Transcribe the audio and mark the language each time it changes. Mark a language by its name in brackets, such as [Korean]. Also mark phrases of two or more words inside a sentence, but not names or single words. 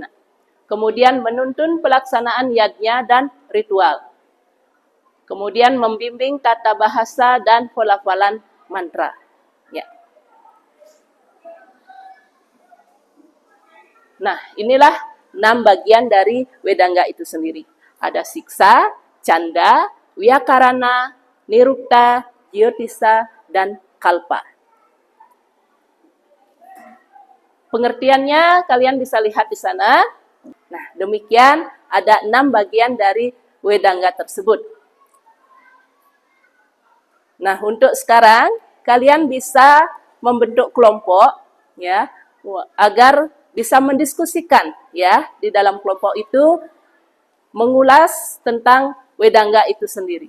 [Indonesian] Kemudian menuntun pelaksanaan yajna dan ritual. Kemudian membimbing tata bahasa dan pelafalan mantra. Ya. Nah, inilah 6 bagian dari Wedanga itu sendiri. Ada siksa, canda, wiyakarana, nirukta, jyotisa, dan kalpa. Pengertiannya kalian bisa lihat di sana. Nah, demikian ada 6 bagian dari Wedanga tersebut. Nah, untuk sekarang kalian bisa membentuk kelompok ya, agar bisa mendiskusikan ya di dalam kelompok itu mengulas tentang Wedanga itu sendiri.